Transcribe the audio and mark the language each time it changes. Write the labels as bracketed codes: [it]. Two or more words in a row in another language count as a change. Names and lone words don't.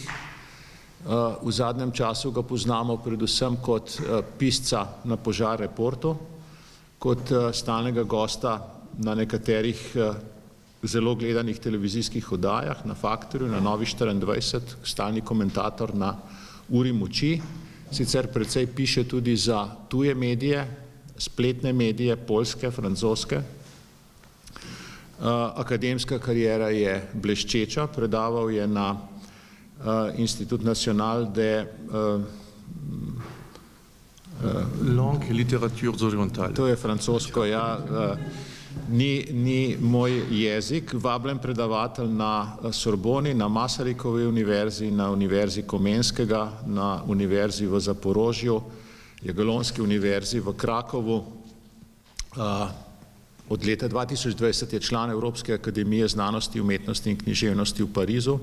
[sl] V zadnjem času ga poznamo predvsem kot pisca na Požar reportu, kot stalnega gosta na nekaterih zelo gledanih televizijskih oddajah, na Faktorju, na Novi 24, stalni komentator na Uri moči. Sicer precej piše tudi za tuje medije, spletne medije, poljske, francoske. Akademska kariera je bleščeča, predaval je na [fr] Institut National de Langue et littératures orientales. [sl] To je francosko, ja. Ni moj jezik. Vabljen predavatelj na Sorboni, na Masarikovi univerzi, na Univerzi Komenskega, na Univerzi v Zaporožju, Jagiellonski univerzi v Krakovu. Od leta 2020 je član Evropske akademije znanosti, umetnosti in književnosti v Parizu.